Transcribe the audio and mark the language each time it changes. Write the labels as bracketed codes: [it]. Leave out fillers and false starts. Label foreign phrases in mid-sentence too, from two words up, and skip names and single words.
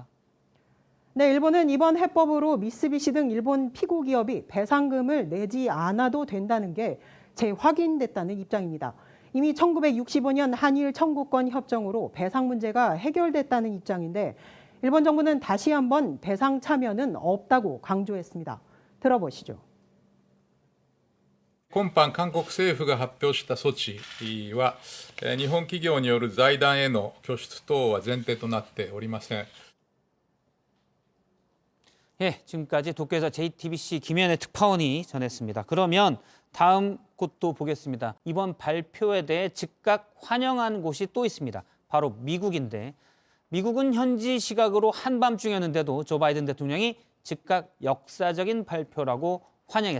[ko] 네, 일본은 이번 해법으로 미쓰비시 등 일본 피고 기업이 배상금을 내지 않아도 된다는 게 재확인됐다는 입장입니다. 이미 1965년 한일 청구권 협정으로 배상 문제가 해결됐다는 입장인데 일본 정부는 다시 한번 배상 참여는 없다고 강조했습니다. 들어보시죠. [ja] 今般韓国政府が発表した措置は日本企業による財団への拠出等は前提となっておりません。 [ko] 예, 지금까지 도쿄에서 JTBC 김현애 특파원이 전했습니다. 그러면 다음 곳도 보겠습니다. 이번 발표에 대해 즉각 환영한 곳이 또 있습니다. 바로 미국인데 미국은 현지 시각으로 한밤중이었는데도 조 바이든 대통령이 즉각 역사적인 발표라고 환영했습니다.